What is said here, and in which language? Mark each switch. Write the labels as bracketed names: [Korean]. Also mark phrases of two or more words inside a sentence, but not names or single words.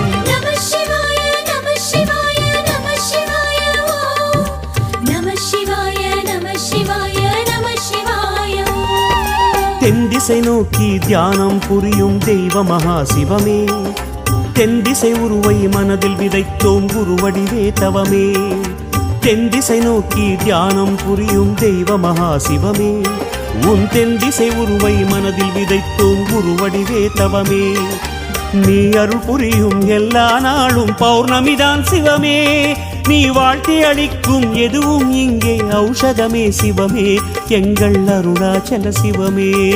[Sanskrit] नमः शिवाय नमः शिवाय नमः शिवाय ओम नमः शिवाय नमः शिवाय नमः शिवाय [Tamil] தென் திசை நோக்கி தியானம் புரியும் தெய்வ மகா சிவமே தென் திசை உருவை மனதில் விதைத்தோம் குருவடிவே தவமே தென் திசை நோக்கி தியானம் புரியும் தெய்வ மகா சிவமே உன் தென் திசை உருவை மனதில் விதைத்தோம் குருவடிவே தவமே நீ அருள் புரியும் எல்லா நாளும் பௌர்ணமிதான் சிவமே நீ வாழ்த்தி அளிக்கும் எதுவும் இங்கே ஔஷதமே சிவமே எங்கள் அருணாச்சல சிவமே